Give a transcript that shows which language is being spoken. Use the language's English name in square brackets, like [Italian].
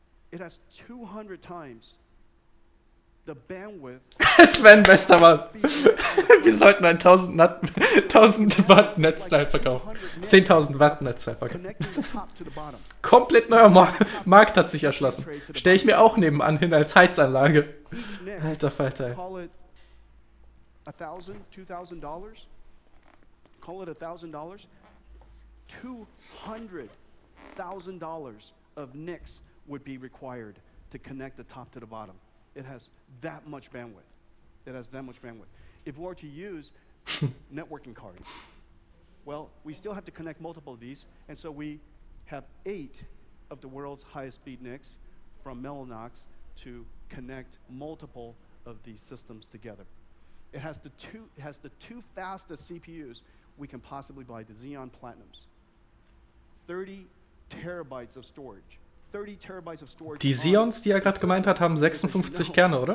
[English] It has 200 times the bandwidth. [German] Sven, bester Mann. Wir sollten ein 1000 Watt Netzteil verkaufen. 10.000 Watt Netzteil verkaufen. Komplett neuer Markt hat sich erschlossen. Stelle ich mir auch nebenan hin als Heizanlage. Alter Falter. [English] $1,000, $2,000. Call it $1,000. $200,000 of NICs would be required to connect the top to the bottom. It has that much bandwidth. It has that much bandwidth. If we were to use networking cards, well, we still have to connect multiple of these, and so we have 8 of the world's highest speed NICs from Mellanox to connect multiple of these systems together. It has the two fastest CPUs we can possibly buy, the Xeon Platinums. 30 terabytes of storage. 30 terabytes of storage. [German] Die Xeons, die er gerade gemeint hat, haben 56 Kerne, oder?